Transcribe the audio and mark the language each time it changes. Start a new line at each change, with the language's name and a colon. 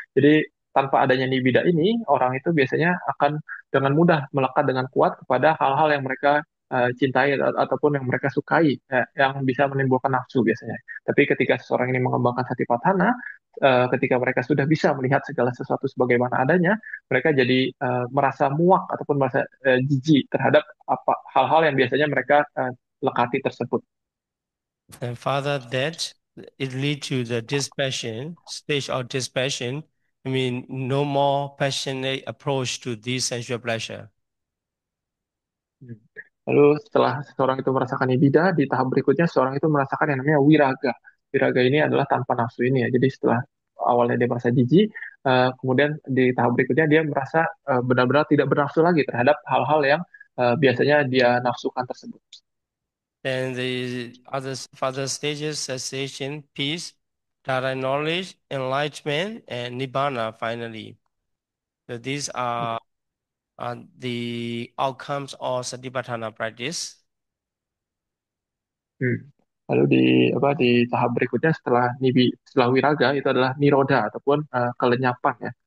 Indonesian: Jadi tanpa adanya nibida ini orang itu biasanya akan dengan mudah melekat dengan kuat kepada hal-hal yang mereka cintai ataupun yang mereka sukai yang bisa menimbulkan nafsu biasanya. Tapi ketika seseorang ini mengembangkan satipatthana ketika mereka sudah bisa melihat segala sesuatu sebagaimana adanya, mereka jadi merasa muak ataupun merasa jijik terhadap apa hal-hal yang biasanya mereka lekati tersebut.
English: And further that it lead to the dispassion, stage of dispassion. I mean, no more passionate approach to this sensual pleasure. Hmm.
Indonesian: Lalu setelah seseorang itu merasakan nibida, di tahap berikutnya seseorang itu merasakan yang namanya wiraga. Wiraga ini adalah tanpa nafsu ini ya. Jadi setelah awalnya dia merasa jijik, kemudian di tahap berikutnya dia merasa benar-benar tidak bernafsu lagi terhadap hal-hal yang biasanya dia nafsukan tersebut.
English: Then the other further stages, cessation, peace, direct knowledge, enlightenment, and nibbana finally. So these are the outcomes of satipatthana practice. Hmm.
Indonesian: Lalu di tahap berikutnya setelah wiraga itu adalah niroda ataupun kelenyapan ya.